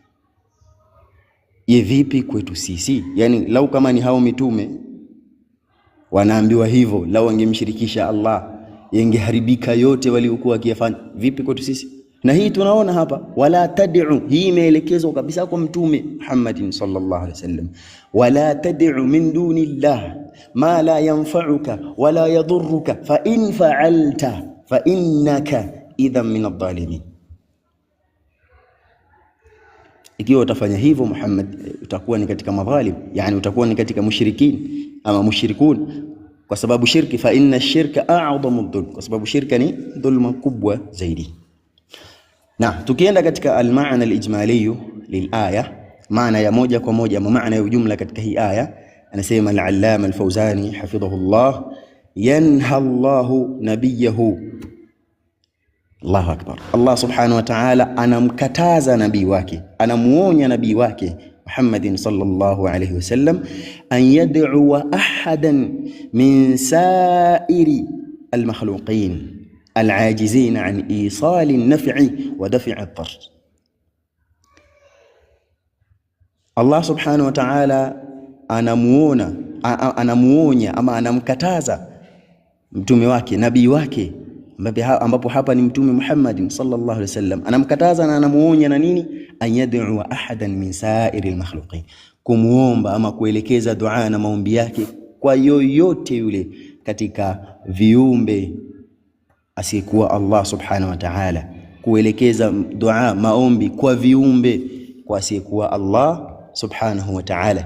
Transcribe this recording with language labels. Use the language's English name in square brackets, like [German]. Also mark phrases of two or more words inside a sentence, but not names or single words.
[Swahili] Yani lau kama ni hao mitume wanaambiwa hivyo, lau wangemshirikisha Allah yangeharibika yote waliokuwa wakiyafanya, vipi kwetu sisi? Na hii tunaona hapa, [Arabic] ولا تدع, [Swahili] hii imeelekezwa kabisa kwa Mtume Muhammadin [Arabic] صلى الله عليه وسلم ولا تدع من دون الله ما لا ينفعك ولا يضرك فإن فعلت فإنك إذا من الظالمين. [Swahili] Ikiwa utafanya hivyo Muhammad, utakuwa ni katika madhalim, yani utakuwa ni katika mushrikin ama mushrikun, kwa sababu shirki, [Arabic] فإن الشرك أعظم الظلم, [Swahili] kwa sababu shirka ni dhulma kubwa zaidi. Na tukienda katika [Arabic] المعنى الإجمالي للآية, [Swahili] maana ya moja kwa moja, maana ya ujumla katika hii aya, anasema [Arabic] العلامة الفوزان حفظه الله ينهى الله نبيه الله أكبر, الله سبحانه وتعالى [Swahili] anamkataza nabii wake, anamuonya nabii wake Muhammadin [Arabic] صلى الله عليه وسلم أن يدعو أحدا من سائر المخلوقين العاجزين عن إيصال النفع ودفع الضر. [Swahili] Allah [Arabic] سبحانه وتعالى [Swahili] anamuonya ama anamkataza mtume wake, nabii wake, ambapo hapa ni Mtume Muhammad [Arabic] صلى الله عليه وسلم, [Swahili] anamkataza na anamuonya na nini? [Arabic] أن يدعو أحدا من سائر المخلوقين, [Swahili] kumuomba ama kuelekeza dua na maombi yake kwa yoyote yule katika viumbe asiyekuwa Allah [Arabic] سبحانه وتعالى, [Swahili] kuelekeza dua, maombi kwa viumbe kwa asiyekuwa Allah [Arabic] سبحانه وتعالى.